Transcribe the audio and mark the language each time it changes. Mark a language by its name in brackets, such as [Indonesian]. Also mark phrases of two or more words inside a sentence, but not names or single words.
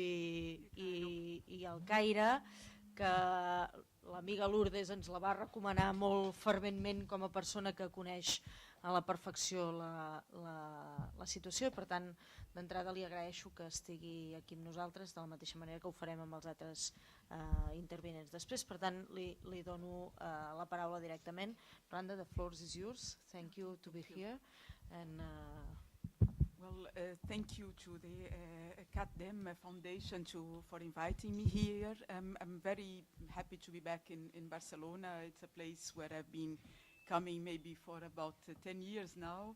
[Catalan] i el Caire, que l'amiga Lourdes ens la va recomanar molt ferventment com a persona que coneix a la perfecció la situació, i per tant d'entrada li agraeixo que estigui aquí amb nosaltres, de la mateixa manera que ho farem amb els altres intervinents després. Per tant li dono la paraula directament. Randa, [English] the floor is yours. Thank you to be here. And well, thank you to the CatDem Foundation for inviting me here. I'm very happy to be back in Barcelona. It's a place where I've been coming maybe for about 10 years now.